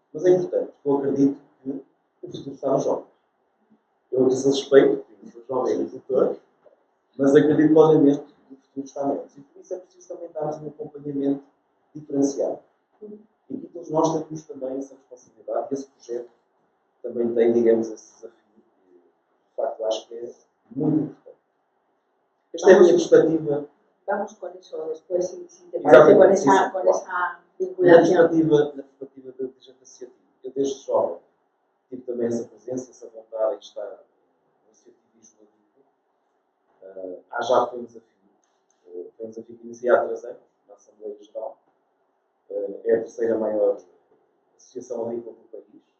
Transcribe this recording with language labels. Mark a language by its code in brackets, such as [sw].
[pt] Mas é importante, porque eu acredito que o futuro está nos jovens. Eu disse a respeito, porque sou jovem agricultor, mas acredito plenamente que o futuro está neles. E por isso é preciso também darmos um acompanhamento diferenciado. E aqui todos nós temos também essa responsabilidade e esse projeto também tem, digamos, esse desafio. E, de facto, acho que é muito importante. Esta é a minha perspectiva. [es] Vamos con eso después, si te parece, con esa vinculación. [pt] Na perspectiva da dirigente associativa. Eu, desde jovem, tive também essa presença, essa vontade em estar no associativismo agrícola. Já foi um desafio. Foi um desafio que iniciei há 3 anos, na Assembleia Geral. É a terceira maior associação agrícola do país.